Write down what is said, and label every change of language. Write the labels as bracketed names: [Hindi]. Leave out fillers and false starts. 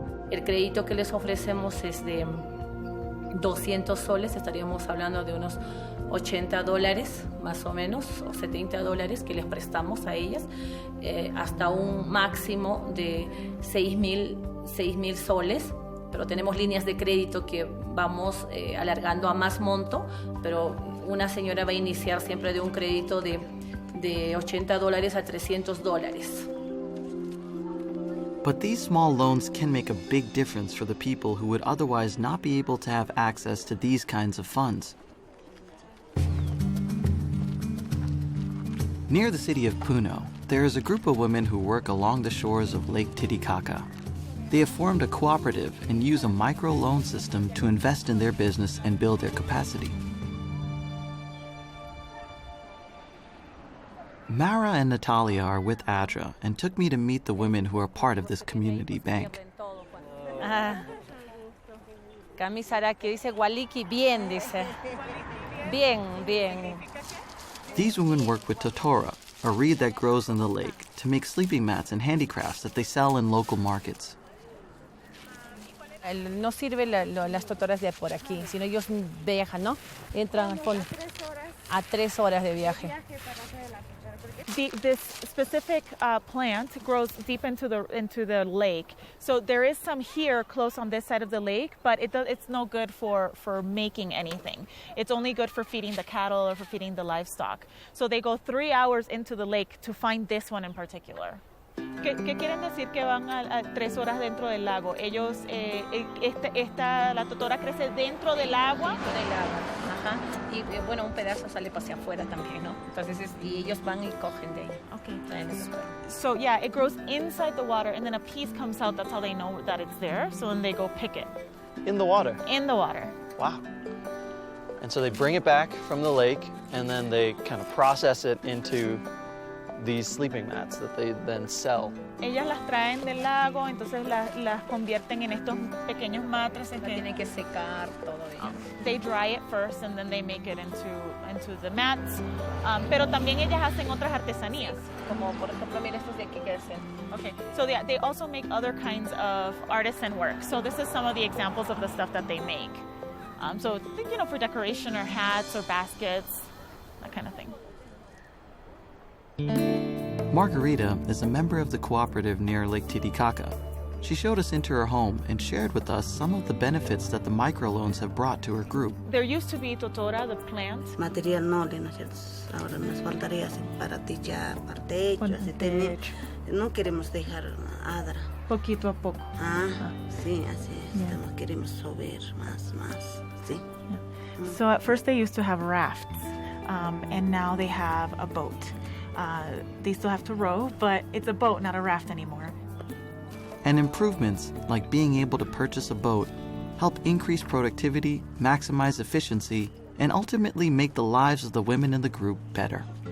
[Spanish] El crédito que les ofrecemos es de 200 soles, estaríamos hablando de unos $80 más o menos, o $70 que les prestamos a ellas, hasta un máximo de 6,000 soles, pero tenemos líneas de crédito que vamos alargando a más monto, pero una señora va a iniciar siempre de un crédito de $80 a $300. [English] But these small loans can make a big difference for the people who would otherwise not be able to have access to these kinds of funds. Near the city of Puno, there is a group of women who work along the shores of Lake Titicaca. They have formed a cooperative and use a microloan system to invest in their business and build their capacity. Maura and Natalia are with Adra and took me to meet the women who are part of this community bank. [Spanish] Camisa que dice Waliki, bien, dice. Bien, bien. [English] These women work with totora, a reed that grows in the lake, to make sleeping mats and handicrafts that they sell in local markets. [Spanish] No sirve las totoras de por aquí, sino ellos viajan, ¿no? Entran al fondo. A 3 horas de viaje. [English] This specific plant grows deep into the lake. So there is some here close on this side of the lake, but it's no good for making anything. It's only good for feeding the cattle or for feeding the livestock. So they go 3 hours into the lake to find this one in particular. [Spanish] ¿Qué quieren decir que van a 3 horas dentro del lago? Ellos, la totora crece dentro del agua. Dentro del agua, ajá. Y bueno, un pedazo sale hacia afuera también, ¿no? Entonces, y ellos van y cogen de ahí. [English] Okay. So yeah, it grows inside the water, and then a piece comes out. That's how they know that it's there. So then they go pick it. In the water? In the water. Wow. And so they bring it back from the lake, and then they kind of process it into these sleeping mats that they then sell. [Spanish] Ellas las traen del lago, entonces las convierten en estos pequeños matraces que tienen que secar todo. [English] They dry it first and then they make it into the mats. [Spanish] Pero también ellas hacen otras artesanías. Como por ejemplo, mira estos de aquí que hacen. [English] Okay, so they also make other kinds of artisan work. So this is some of the examples of the stuff that they make. So you know, for decoration or hats or baskets, that kind of thing. Margarita is a member of the cooperative near Lake Titicaca. She showed us into her home and shared with us some of the benefits that the microloans have brought to her group. There used to be totora, the plant. [Spanish] Material no, ahora nos faltaría para techar, para techo, así no queremos dejar Adra. Poquito a poco. Sí, así estamos, queremos subir más, sí. [English] Yeah. So at first they used to have rafts, and now they have a boat. They still have to row, but it's a boat, not a raft anymore. And improvements, like being able to purchase a boat, help increase productivity, maximize efficiency, and ultimately make the lives of the women in the group better.